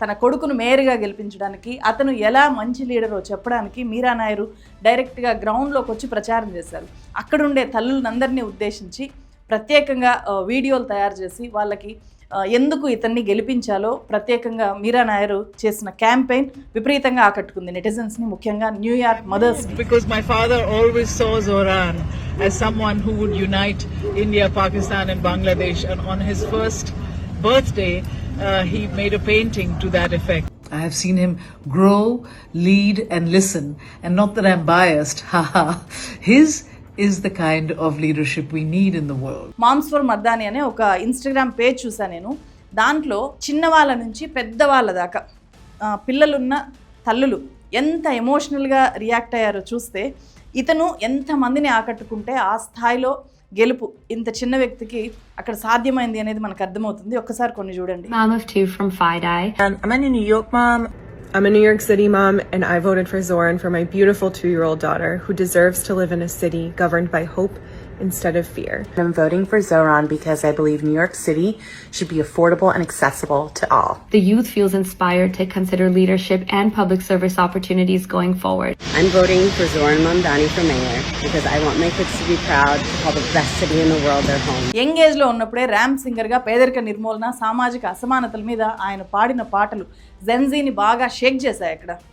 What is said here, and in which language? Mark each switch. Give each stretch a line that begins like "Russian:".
Telugu: తన కొడుకును మేయర్గా గెలిపించడానికి, అతను ఎలా మంచి లీడరో చెప్పడానికి మీరా నాయరు డైరెక్ట్గా గ్రౌండ్లోకి వచ్చి ప్రచారం చేశారు. అక్కడుండే తల్లులందరినీ ఉద్దేశించి ప్రత్యేకంగా వీడియోలు తయారు చేసి వాళ్ళకి ఎందుకు ఇతన్ని గెలిపించాలో ప్రత్యేకంగా మీరా నాయరు చేసిన క్యాంపెయిన్ విపరీతంగా ఆకట్టుకుంది నెటిజన్స్ని, ముఖ్యంగా New York మదర్స్ని.
English: Because my father always saw Zohran as someone who would unite India, Pakistan and Bangladesh, and on his first birthday he made a painting to that effect. I have seen him grow, lead and listen, and not that I'm biased, haha. His is the kind of leadership we need in the world.
Telugu: Moms for Mardaani అనే ఒక Instagram page చూసాను నేను. దాంట్లో చిన్నవాళ్ళ నుంచి పెద్దవాళ్ళ దాకా పిల్లలున్న తల్లులు ఎంత ఎమోషనల్గా రియాక్ట్ అయ్యారో చూస్తే, ఇతను ఎంతమందిని ఆకట్టుకుంటే ఆ స్థాయిలో గెలుపు ఇంత చిన్న వ్యక్తికి అక్కడ సాధ్యమైంది అనేది మనకు అర్థమవుతుంది. ఒక్కసారి కొన్ని చూడండి.
English: Mom of 2 from FIDI. I'm a New York mom. I'm a New York City mom, and I voted for Zoran for my beautiful 2-year-old daughter who deserves to live in a city governed by hope instead of fear. I'm voting for Zoran because I believe New York City should be affordable and accessible to all. The youth feels inspired to consider leadership and public service opportunities going forward. I'm voting for Zoran Mamdani for mayor because I want my kids to be proud to call the best city in the world their home.
Telugu: Young ఏజ్లో ఉన్నప్పుడే ramp సింగర్గా పేదరిక నిర్మూలన, సామాజిక అసమానతల మీద ఆయన పాడిన పాటలు జెన్జీని బాగా షేక్ చేశాయి అక్కడ.